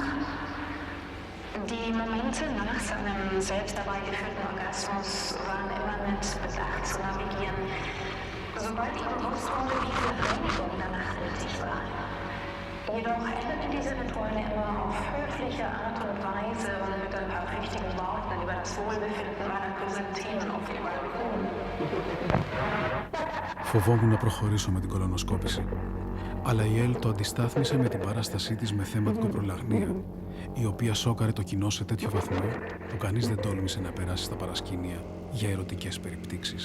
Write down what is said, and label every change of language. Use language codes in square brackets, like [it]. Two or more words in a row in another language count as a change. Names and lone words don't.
[de] Die Momente nach seinem selbst dabei geführten Orgasmus waren immer mit Bedacht zu navigieren, sobald ihm bewusst wurde, wie viel Reinigung danach nötig war. Jedoch endeten diese Rituale immer auf höfliche Art und Weise und mit ein paar flüchtigen Worten über das Wohlbefinden meiner Chrysanthemen auf dem Balkon. [el] Φοβόμουν να προχωρήσω με την κολονοσκόπηση. Αλλά η Ελ το αντιστάθμισε με την παράστασή της με θέμα την κοπρολαγνία, η οποία σόκαρε το κοινό σε τέτοιο βαθμό που κανείς δεν τόλμησε να περάσει στα παρασκήνια για ερωτικές περιπτύξεις.